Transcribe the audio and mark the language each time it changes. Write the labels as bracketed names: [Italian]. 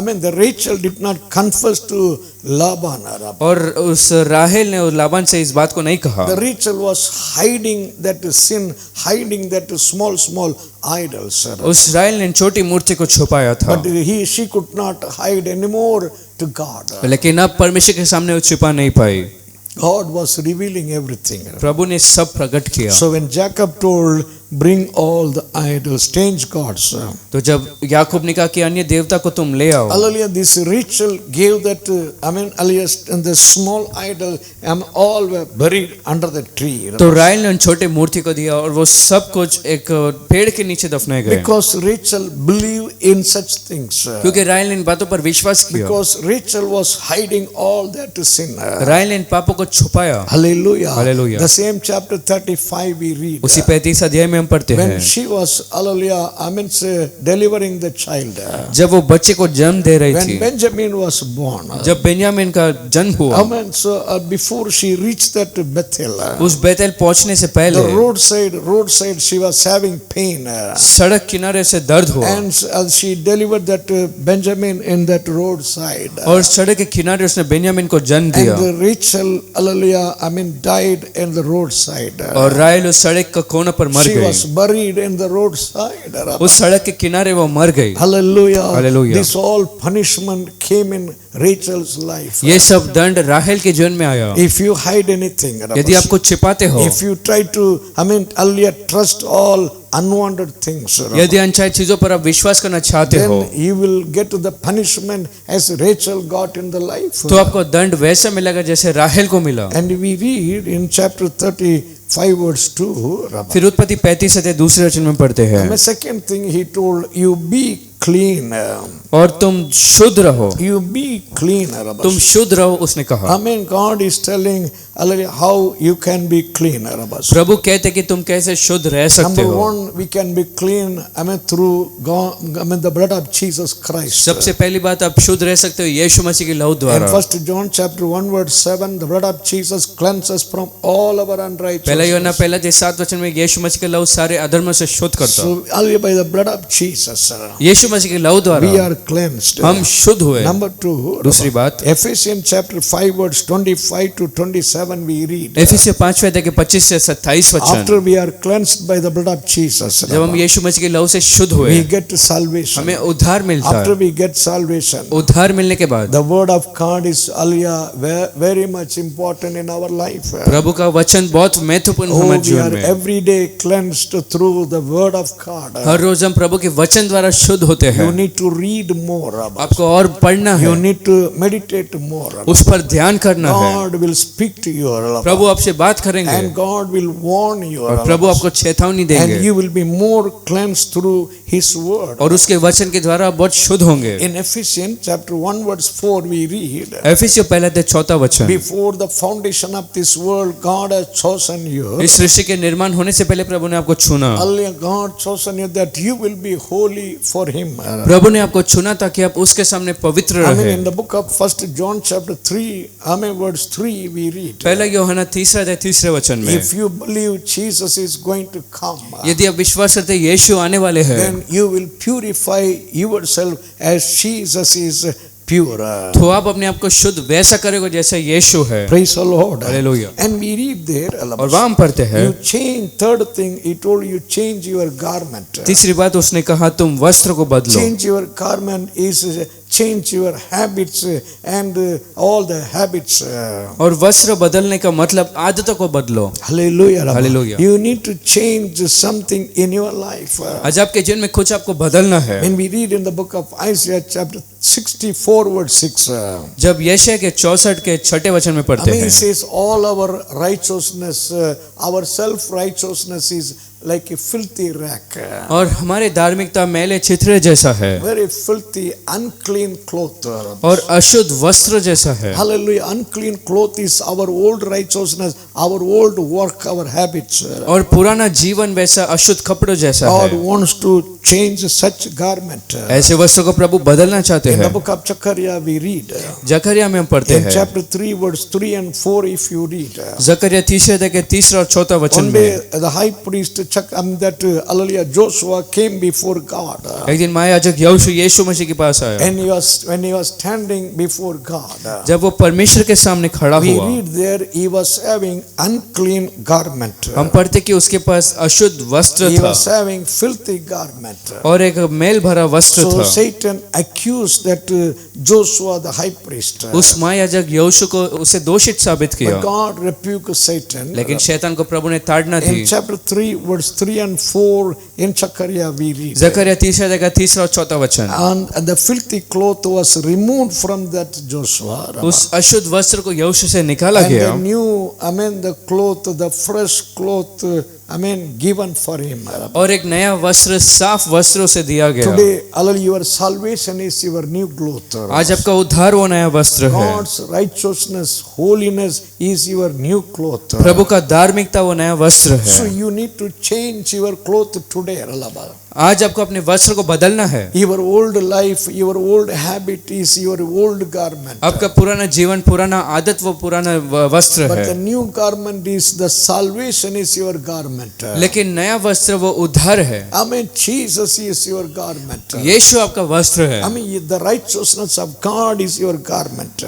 [English] The Rachel did not confess to Laban. [Hindi] और उस राहेल ने उस लाबान से इस बात को नहीं कहा। [English] The Rachel was hiding that sin, hiding that small idols. [Hindi] उस राहेल ने छोटी मूर्ति को छुपाया था, [English] But she could not hide anymore to God. [Hindi] लेकिन अब परमेश्वर के सामने वो छुपा नहीं पाई। [English] God was revealing everything. [Hindi] प्रभु ने सब प्रकट किया। [English] So when Jacob told, bring all the idols, strange gods. [Hindi] तो जब याकूब ने कहा कि अन्य देवता को तुम ले आओ, [English] Hallelujah, this Rachel gave that, and the small idol, all were buried under the tree. [Hindi] तो राहेल ने उन छोटे मूर्ति को दिया और वो सब कुछ एक पेड़ के नीचे दफनाए गए। [English] Because Rachel believed in such things. [Hindi] क्योंकि राहेल ने इन बातों पर विश्वास किया। [English] Because Rachel was hiding all that sin. [Hindi] राहेल ने इन पापों को छुपाया। [English] Hallelujah. Hallelujah. The same chapter 35 we read. [Hindi] उसी 35 अध्याय में हम पढ़ते [English] When [Hindi] हैं, [English] she was, hallelujah, delivering the child. [Hindi] जब वो बच्चे को जन्म दे रही [English] When [Hindi] थी, [English] Benjamin was born. [Hindi] जब बेन्यामीन का जन्म हुआ, [English] So before she reached that Bethel, [Hindi] उस बेतेल पहुंचने से [English] the [Hindi] पहले [English] roadside, she was having pain. [Hindi] सड़क किनारे से दर्द हुआ [English] And she delivered that Benjamin in that roadside. [Hindi] और सड़क के किनारे उसने बेन्यामीन को जन्म दिया। [English] And Rachel, hallelujah, died in the roadside. [Hindi] और राहेल उस सड़क का कोना पर मर [English] She was [Hindi] गई। [English] buried in the roadside. [Hindi] उस सड़क के किनारे वो मर गई। [English] Hallelujah. Hallelujah. This all punishment came in Rachel's life. [Hindi] ये सब दंड राहेल के जीवन में आया। [English] If you hide anything, [Hindi] यदि आप कुछ छिपाते हो, [English] if you try to, hallelujah, trust all unwanted things, [Hindi] यदि अनचाही चीजों पर आप विश्वास करना चाहते हो, [English] then you will get the punishment as Rachel got in the life. [Hindi] तो आपको दंड वैसा मिलेगा जैसे राहेल को मिला। [English] And we read in chapter 35 verse 2, [Hindi] फिर उत्पत्ति 35 अध्याय दूसरे वचन में पढ़ते हैं, [English] the second thing he told, you be clean. [Hindi] और तुम शुद्ध रहो, [English] You be clean. [Hindi] तुम शुद्ध रहो उसने कहा। [English] God is telling how you can be clean. [Hindi] प्रभु कहते कि तुम कैसे शुद्ध रह सकते [English] Number [Hindi] हो। [English] one, we can be clean, through God, the blood of Jesus Christ. [Hindi] सबसे पहली बात, आप शुद्ध रह सकते हो यीशु मसीह के लहू [English] In [Hindi] द्वारा। [English] 1 John chapter 1 verse 7, the blood of Jesus cleanses from all our [Hindi] पहला [English] unrighteousness. [Hindi] यूहन्ना पहला अध्याय 7 वचन में यीशु मसीह का लहू सारे अधर्म से शुद्ध करता। [English] So only by the blood of Jesus [Hindi] यीशु मसीह के लहू [English] we [Hindi] द्वारा [English] are cleansed. [Hindi] हम शुद्ध हुए। [English] Number two, [Hindi] दूसरी बात, [English] Ephesians chapter 5 verse 25 to 27 we read. [Hindi] एफिसियों 5वें अध्याय के 25 से 27 वचन, [English] After we are cleansed by the blood of Jesus, [Hindi] जब हम यीशु मसीह के लहू से शुद्ध हुए, [English] we get salvation. [Hindi] हमें उद्धार मिलता [English] After [Hindi] है। [English] we get salvation, [Hindi] उद्धार मिलने के बाद [English] the word of God is very much important in our life. [Hindi] प्रभु का वचन बहुत महत्वपूर्ण हमारे [English] We [Hindi] जीवन [English] are [Hindi] में। [English] every day cleansed through the word of God. [Hindi] हर रोज हम प्रभु के वचन द्वारा शुद्ध होते [English] You [Hindi] हैं। [English] need to read more. [Hindi] आपको और पढ़ना [English] You [Hindi] है, [English] need to meditate more. [Hindi] उस पर ध्यान करना है। [English] God will speak to you. [Hindi] प्रभु आपसे बात करेंगे [English] And God will warn you. [Hindi] और प्रभु आपको चेतावनी [English] And [Hindi] देंगे [English] you will be more cleansed through His word. [Hindi] और उसके वचन के द्वारा आप बहुत शुद्ध होंगे। [English] In Ephesians chapter 1 verse 4 we read, [Hindi] एफिसियों पहला अध्याय 4वां वचन, [English] before the foundation of this world God has chosen you. [Hindi] इस सृष्टि के निर्माण होने से पहले प्रभु ने आपको चुना। [English] Only God chosen you that you will be holy for Him. [Hindi] प्रभु ने आपको चुना ताकि आप उसके सामने पवित्र रहे। [English] In the book of 1 John chapter 3, verse 3 we read, [Hindi] पहला यूहन्ना 3 अध्याय 3 वचन में, [English] if you believe Jesus is going to come, [Hindi] यदि आप विश्वास करते हैं यीशु आने वाले हैं, [English] then you will purify yourself as Jesus is pure. [Hindi] तो आप अपने आप को शुद्ध वैसा करोगे जैसा यीशु है। [English] Praise the Lord. Hallelujah. And we read there, [Hindi] और वहाँ हम पढ़ते हैं, [English] you change, third thing, he told you change your garment. [Hindi] तीसरी बात उसने कहा तुम वस्त्र को बदलो। [English] Change your garment is change your habits and all the habits. [Hindi] और वस्त्र बदलने का मतलब आदतों को बदलो। [English] Hallelujah. Hallelujah. You need to change something in your life. [Hindi] आज आपके जीवन में कुछ आपको बदलना है। [English] When we read in the book of Isaiah chapter 64 verse 6. [Hindi] जब यशायाह के 64 के 6 वचन में पढ़ते [English] It [Hindi] हैं, [English] says all our righteousness, our self-righteousness is like a filthy rack. [Hindi] और हमारे धार्मिकता मैले चित्रे जैसा है [English] Very filthy, unclean cloth. [Hindi] और अशुद्ध वस्त्र जैसा है। [English] Hallelujah. Unclean cloth is our old righteousness, our old work, our habits. [Hindi] और पुराना जीवन वैसा अशुद्ध कपड़ों जैसा [English] God [Hindi] है। [English] wants to change such garment. [Hindi] ऐसे वस्त्र को प्रभु बदलना चाहते [English] In the [Hindi] हैं। [English] book of Zechariah we read. [Hindi] जकरिया में हम पढ़ते [English] In [Hindi] हैं, [English] chapter 3 verse 3 and 4 if you read. [Hindi] जकरिया 3 अध्याय के 3 और 4 वचन [English] One day [Hindi] में [English] the high priest hallelujah, Joshua came before God. [Hindi] एक दिन महायाजक यीशु मसीह के पास आया। [English] And when he was standing before God, [Hindi] जब वो परमेश्वर के सामने खड़ा [English] we [Hindi] हुआ, [English] read there he was having unclean garment. [Hindi] हम पढ़ते कि उसके पास अशुद्ध वस्त्र [English] He [Hindi] था [English] was having filthy garment. [Hindi] और एक मेल भरा वस्त्र [English] So [Hindi] था। [English] Satan accused that Joshua the high priest. [Hindi] उस महायाजक यीशु को उसे दोषित साबित किया, [English] But God rebuked Satan. [Hindi] लेकिन शैतान को प्रभु ने ताड़ना दी। [English] In chapter 3 verse 3 and 4 in Zechariah we read. [Hindi] जकरिया 3 अध्याय का 3 और 4 वचन, [English] And the filthy cloth was removed from that Joshua. [Hindi] उस अशुद्ध वस्त्र को यीशु से निकाला [English] And [Hindi] गया [English] the new, the cloth, the fresh cloth, given for him. [Hindi] और एक नया वस्त्र साफ वस्त्रों से दिया गया। [English] Today, hallelujah, your salvation is your new cloth. [Hindi] आज आपका उद्धार वो नया वस्त्र है। [English] God's righteousness, holiness is your new cloth. [Hindi] प्रभु का धार्मिकता वो नया वस्त्र [English] So [Hindi] है। [English] you need to change your cloth today. Hallelujah. [Hindi] आज आपको अपने वस्त्र को बदलना है। [English] Your old life, your old habit is your old garment. [Hindi] आपका पुराना जीवन, पुराना आदत वो पुराना वस्त्र [English] But the [Hindi] है, [English] new garment is the salvation is your garment. [Hindi] लेकिन नया वस्त्र वो उद्धार है। [English] Jesus is your garment. [Hindi] यीशु आपका वस्त्र है। [English] The righteousness of God is your garment.